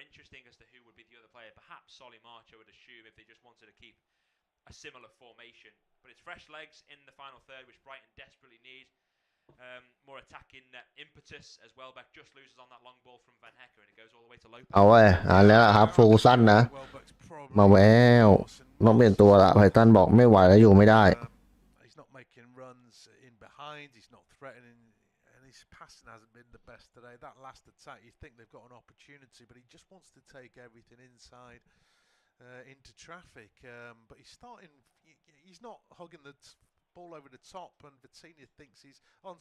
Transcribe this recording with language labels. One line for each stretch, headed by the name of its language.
English: Interesting as to who would be the other player. Perhaps Solly March, I would assume, if they just wanted to keep a similar formation. But it's fresh legs in the final third, which Brighton desperately need. More attacking impetus as Welbeck just loses on that long ball from Van Hecker, and it goes all the way to Lopez.
Thai: เอาไว้อ่านแล้วครับฟูสั้นนะ
English: Welbeck's probably
Thai: มาแววต้องเปลี่ยนตัวละไพตันบอกไม่ไหวแล้วอยู่ไม่ได้
English: he's not making runs in behind, he's not threatening, and his passing hasn't been the best today. That last attack, you think they've got an opportunity, but he just wants to take everything inside into traffic. But he's starting, he's not hugging the ball over the top, and Vitinha thinks he's on.